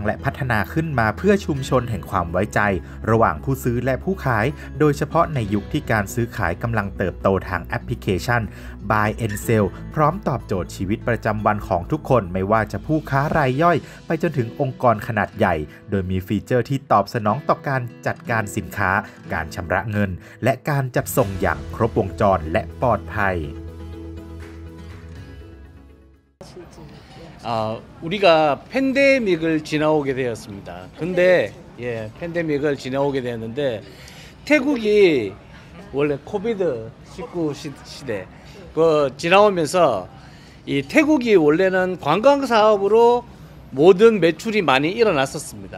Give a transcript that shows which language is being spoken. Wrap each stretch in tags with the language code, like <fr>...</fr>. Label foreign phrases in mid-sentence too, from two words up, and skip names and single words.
<th>และพัฒนาขึ้นมาเพื่อชุมชนแห่งความไว้ใจระหว่างผู้ซื้อและผู้ขายโดยเฉพาะในยุคที่การซื้อขายกำลังเติบโตทางแอปพลิเคชัน Buy and Sell พร้อมตอบโจทย์ชีวิตประจำวันของทุกคนไม่ว่าจะผู้ค้ารายย่อยไปจนถึงองค์กรขนาดใหญ่โดยมีฟีเจอร์ที่ตอบสนองต่อการจัดการสินค้าการชำระเงินและการจัดส่งอย่างครบวงจรและปลอดภัย</th> <ko>우리가 팬데믹을 지나오게 되었습니다. 근데 팬데믹을 지나오게 되었는데 태국이 원래 코비드-19 시대 지나오면서 이 태국이 원래는 관광 사업으로 모든 매출이 많이 일어났었습니다.</ko>